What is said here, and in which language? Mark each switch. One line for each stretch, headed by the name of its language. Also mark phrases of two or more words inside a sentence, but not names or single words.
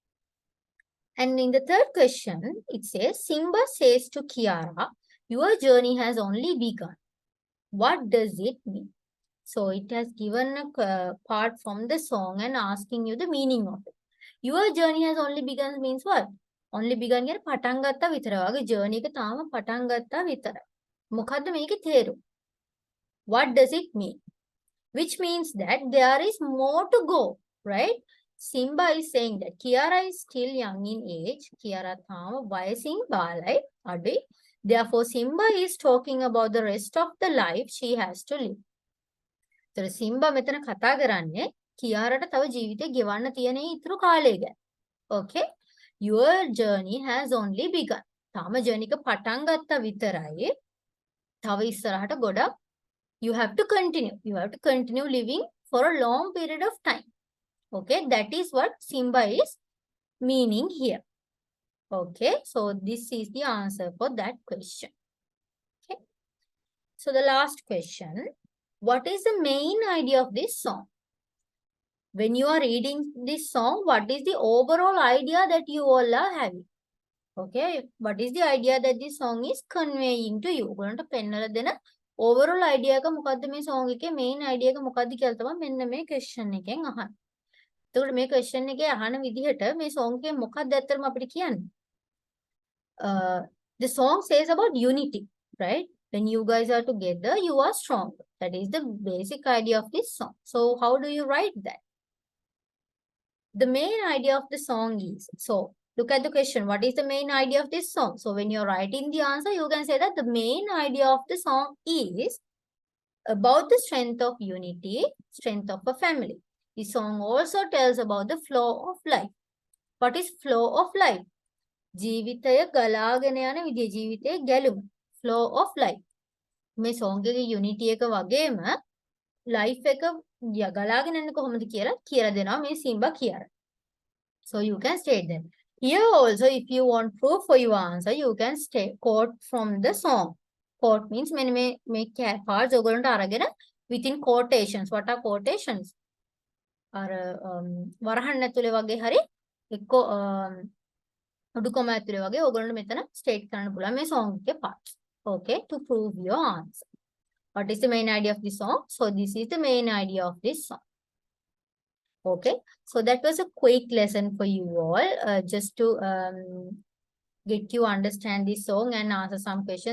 English: And in the third question, it says, Simba says to Kiara, your journey has only begun. What does it mean? So it has given a part from the song and asking you the meaning of it. Your journey has only begun means what? Only begun
Sinhala: කියන්නේ පටන් ගත්තා විතරයි. වගේ journey එක තාම පටන් ගත්තා විතරයි. මොකද්ද මේකේ තේරුම?
English: What does it mean? Which means that there is more to go, right? Simba is saying that Kiara is still young in age.
Sinhala: Kiara තාම වයසින් බාලයි අඩුයි.
English: Therefore, Simba is talking about the rest of the life she has to live.
Sinhala: So, Simba මෙතන කතා කරන්නේ කියාරට තව ජීවිතේ ගෙවන්න තියෙන ඉතුරු කාලය ගැන.
English: Okay? Your journey has only begun.
Sinhala: තාම journey එක පටන් ගත්තා විතරයි. තව ඉස්සරහට ගොඩක්
English: you have to continue. You have to continue living for a long period of time. Okay? That is what Simba is meaning here. Okay? So, this is the answer for that question. Okay? So, the last question. What is the main idea of this song? When you are reading this song, what is the overall idea that you all are having? Okay, what is the idea that this song is conveying to you?
Sinhala: ඔයගොල්ලන්ට පෙන්නලා දෙන
English: overall idea
Sinhala: එක මොකද්ද මේ song එකේ
English: main idea
Sinhala: එක මොකද්ද කියලා තමයි මෙන්න මේ question එකෙන් අහන්නේ. එතකොට මේ question එකේ අහන විදිහට මේ song එකේ මොකක්ද ඇත්තටම අපිට කියන්නේ?
English: The song says about unity, right? When you guys are together, you are strong. That is the basic idea of this song. So how do you write that? The main idea of the song is, so look at the question, what is the main idea of this song? So when you're writing the answer, you can say that the main idea of the song is about the strength of unity, strength of a family. The song also tells about the flow of life. What is flow of life?
Sinhala: ජීවිතය ගලාගෙන යන විදිය, ජීවිතයේ ගැලුම,
English: flow of life.
Sinhala: මේ song එකේ unity එක වගේම life එක ගලාගෙන යන්නේ කොහොමද කියලා දෙනවා මේ Simba Kiara.
English: So you can state that. Here also, if you want proof for your answer, you can quote from the song. Quote means මේ parts
Sinhala: ඔයගොල්ලන්ට අරගෙන
English: within quotations. What are quotations?
Sinhala: අර වරහන් ඇතුලේ වගේ හරි එක්ක උඩුකොම ඇතුලේ වගේ ඔයගොල්ලන්ට මෙතන state කරන්න පුළුවන් මේ song එකේ parts.
English: Okay, to prove your answer. What is the main idea of this song? So this is the main idea of this song. Okay, so that was a quick lesson for you all, just to get you understand this song and answer some questions.